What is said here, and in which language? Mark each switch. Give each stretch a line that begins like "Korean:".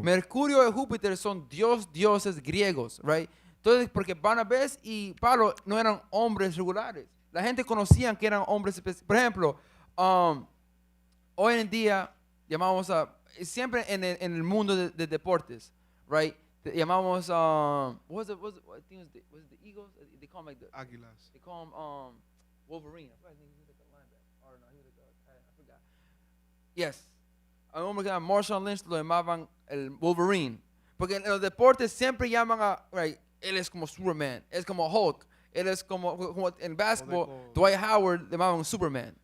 Spanish: Mercurio y Júpiter son dioses griegos, right? Entonces, porque Barnabé y Pablo no eran hombres regulares. La gente conocía que eran hombres especiales. Por ejemplo, hoy en día llamamos siempre en el mundo de deportes, right? Llamamos,
English: what was it the Eagles? They call them like
Spanish: Águilas.
English: they call him Wolverine. I forgot his name. He was like a linebacker. Or no, he was I forgot. Yes.
Spanish: A un hombre que se llama Marshall Lynch lo llamaban el Wolverine. Porque en los deportes siempre llaman right, él es como Superman, es como Hulk, él es como en basketball, Dwight Howard le llamaban Superman.